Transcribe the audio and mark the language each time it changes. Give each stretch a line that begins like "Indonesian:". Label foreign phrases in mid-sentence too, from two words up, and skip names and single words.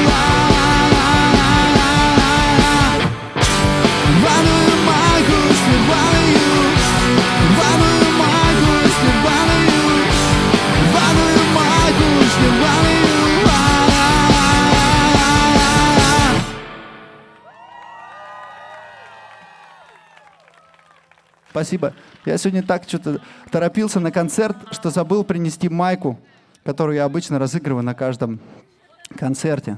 Russian: рваную майку, штурваную, рваную майку, штурваную, рваную майку, штурваную. Спасибо. Я сегодня так что-то торопился на концерт, что забыл принести майку, которую я обычно разыгрываю на каждом концерте.